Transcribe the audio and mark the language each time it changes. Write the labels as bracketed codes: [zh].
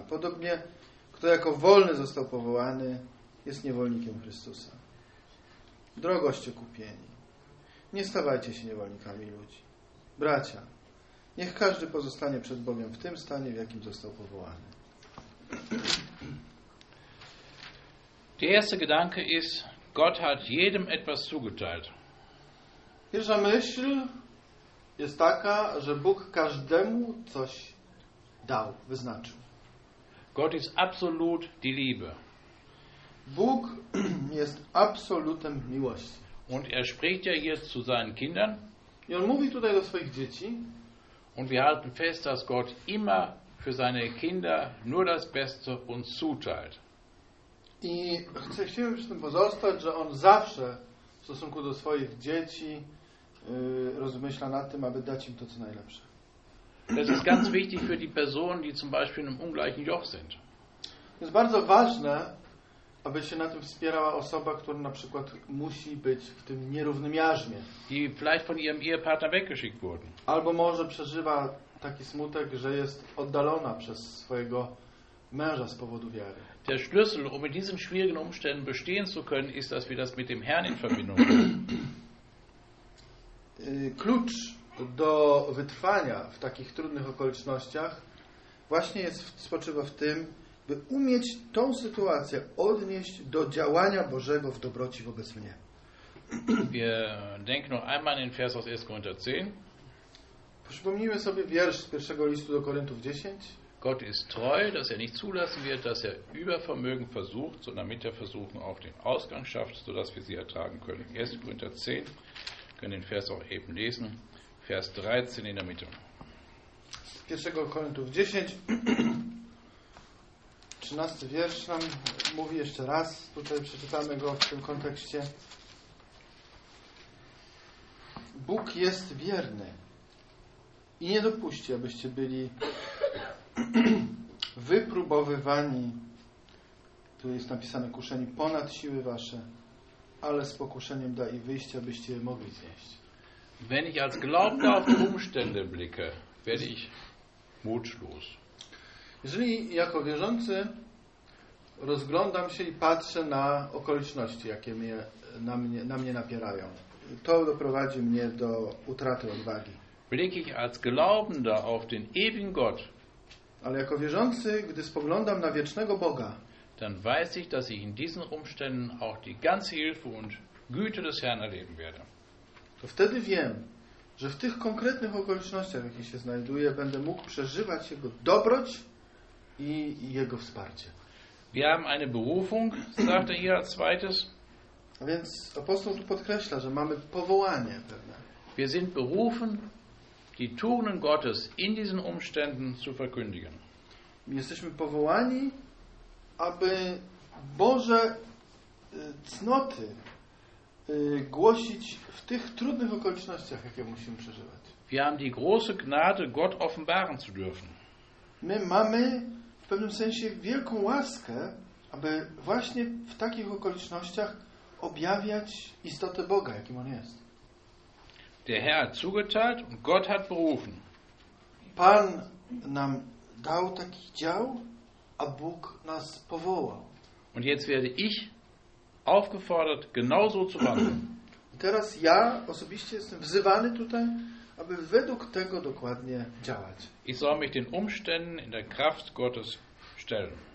[pl] Podobnie, kto jako wolny został powołany, jest niewolnikiem Chrystusa. Drogoście kupieni, nie stawajcie się niewolnikami ludzi. Bracia, niech każdy pozostanie przed Bogiem w tym stanie, w jakim został powołany. [de] Der erste Gedanke ist, Gott hat jedem etwas zugeteilt. [pl] Pierwsza myśl jest taka, że Bóg każdemu coś dał, wyznaczył. [de] Gott ist absolut die Liebe. [pl] Bóg jest absolutem miłości. [de] Und er spricht ja hier zu seinen Kindern. [pl] I on mówi tutaj do swoich dzieci. [de] Und wir halten fest, dass Gott immer für seine Kinder nur das Beste uns zuteilt. [pl] I chcemy przy tym pozostać, że on zawsze w stosunku do swoich dzieci rozmyśla nad tym, aby dać im to, co najlepsze. [de] Das ist ganz wichtig für die Personen, die zum Beispiel in einem ungleichen Joch sind. [pl] Jest bardzo ważne, aby się na tym wspierała osoba, która na przykład musi być w tym nierównym jarzmie. [de] Die vielleicht von ihrem Ehepartner weggeschickt wurden. [pl] Albo może przeżywa taki smutek, że jest oddalona przez swojego męża z powodu wiary. [de] Der Schlüssel, um in diesen schwierigen Umständen bestehen zu können, ist, dass wir das mit dem Herrn in Verbindung bringen. [pl] Klucz do wytrwania w takich trudnych okolicznościach właśnie jest, spoczywa w tym, by umieć tą sytuację odnieść do działania Bożego w dobroci wobec mnie. [de] Wir denken noch einmal in Vers aus 1. Korinther 10. [pl] Przypomnijmy sobie wiersz z 1. listu do Koryntów 10. [de] Gott ist treu, dass er nicht zulassen wird, dass er Übervermögen versucht, sondern mit der Versuchung auch den Ausgang schafft, sodass wir sie ertragen können. 1. Korinther 10. Wir können den Vers auch eben lesen. Vers 13 in der Mitte. 1. Korinther 10, 13. [pl] Wiersz nam mówi jeszcze raz. Tutaj przeczytamy go w tym kontekście. Bóg jest wierny i nie dopuści, abyście byli wypróbowywani. Tu jest napisane kuszeni ponad siły wasze. Ale z pokuszeniem da i wyjście, abyście je mogli znieść. [de] Wenn ich als Glaubender auf die Umstände blicke, werde ich mutlos. [pl] Jeżeli jako wierzący rozglądam się i patrzę na okoliczności, jakie mnie, na mnie napierają, to doprowadzi mnie do utraty odwagi. [de] Blicke ich als Glaubender auf den ewigen Gott, [pl] ale jako wierzący, gdy spoglądam na wiecznego Boga, [de] dann weiß ich, dass ich in diesen Umständen auch die ganze Hilfe und Güte des Herrn erleben werde. [pl] To wtedy wiem, że w tych konkretnych okolicznościach, w jakich się znajduję, będę mógł przeżywać Jego dobroć i Jego wsparcie. [de] Wir haben eine Berufung, sagte hier als zweites. [pl] A więc apostoł tu podkreśla, że mamy powołanie pewne. [de] Wir sind berufen, die Tugenden Gottes in diesen Umständen zu verkündigen. [pl] Jesteśmy powołani, aby Boże cnoty głosić w tych trudnych okolicznościach, jakie musimy przeżywać. [de] Wir haben die große Gnade, Gott offenbaren zu dürfen. [pl] My mamy w pewnym sensie wielką łaskę, aby właśnie w takich okolicznościach objawiać istotę Boga, jakim On jest. [de] Der Herr hat zugeteilt und Gott hat berufen. [pl] Pan nam dał taki dział, a Bóg nas powołał. [de] Und jetzt werde ich aufgefordert, genauso zu wandeln. [pl] Teraz ja osobiście jestem wzywany tutaj, aby według tego dokładnie działać. [de] Ich soll mich den Umständen in der Kraft Gottes stellen.